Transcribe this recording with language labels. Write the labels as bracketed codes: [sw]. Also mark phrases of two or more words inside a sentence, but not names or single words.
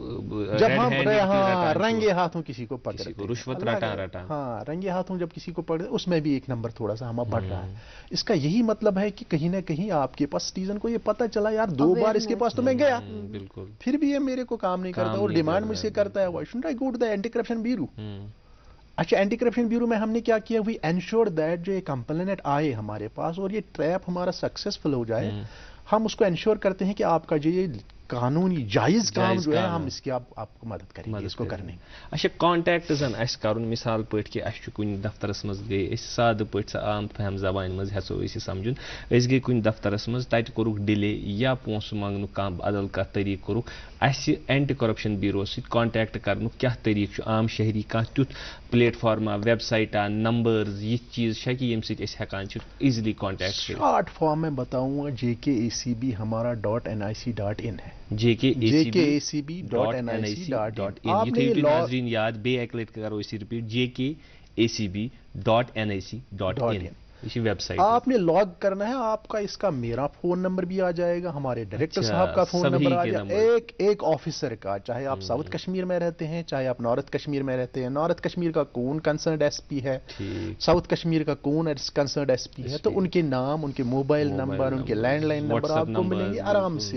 [ur] جب ہم رنگے ہاتھوں کسی کو پکڑتے, [ks] رشوت رٹا, [ur] ہاں رنگے ہاتھوں جب کسی کو پکڑتے, اس میں بھی ایک نمبر تھوڑا سا ہمارا بڑھ رہا ہے. اس کا یہی مطلب ہے کہ کہیں نہ کہیں آپ کے پاس سٹیزن کو یہ پتہ چلا, یار 2 بار اس کے پاس تو میں گیا, پھر بھی یہ میرے کو کام نہیں کرتا اور ڈیمانڈ مجھ سے کرتا ہے, [en] why shouldn't I go to the Anti Corruption Bureau. [ur] اچھا, اینٹی کرپشن بیورو میں ہم نے کیا کیا, [en] we ensure that [ur] جو یہ کمپلینٹ آئے ہمارے پاس اور یہ ٹریپ ہمارا سکسیسفل ہو جائے, ہم اس کو انشور کرتے ہیں کہ آپ کا جو یہ قانونی جائز کام جو ہے, ہم اس کی آپ کو مدد کریں گے اس کو کرنے. [ks] اچھا, کانٹیکٹ زن اس کرن مثال پٲٹھۍ کہ اس کُنہِ دفترس منٛز گٔے أسۍ سادٕ پٲٹھۍ سۄ عام فہم زبانہِ منٛز ہٮ۪ژو أسۍ یہِ سمجھُن, أسۍ گٔے کُنہِ دفترس منٛز, تتہِ کوٚرُکھ ڈِلے یا پونٛسہٕ منٛگنُک کانٛہہ بدل کانٛہہ طریٖقہٕ کوٚرُکھ, اَسہِ اینٹی کرپشن بیوٗرو سۭتۍ کانٹیکٹ کرنُک کیٛاہ طریٖقہٕ چھُ, عام شہری کانٛہہ تیُتھ [en] platform website numbers [ur] یہ چیز ہے کہ [ks] یم سۭتۍ أسۍ ہٮ۪کان چھِ [en] easily contact [ks] کٔرِتھ. [en] short form [ur] میں بتاؤں گا JKACB ہمارا .nic.in ہے. JKACB.nic.in. [ks] یہ تھٲیِو تُہۍ ناظریٖن یاد, بیٚیہِ اَکہِ لَٹہِ کَرو أسۍ یہِ رِپیٖٹ, JKACB.nic.in. [ur] یہ ویب سائٹ آپ نے لاگ کرنا ہے, آپ کا اس کا میرا [en] phone number [ur] بھی آ جائے گا, ہمارے ڈائریکٹر صاحب کا [en] phone number [ur] آ جائے گا, ایک آفیسر کا, چاہے آپ ساؤتھ کشمیر میں رہتے ہیں چاہے آپ نارتھ کشمیر میں رہتے ہیں. نارتھ کشمیر کا کون کنسرنڈ SP ہے, ساؤتھ کشمیر کا کون کنسرنڈ SP ہے, تو ان کے نام, ان کے [en] mobile number, [ur] ان کے [en] land line number [ur] آپ کو ملیں گے آرام سے.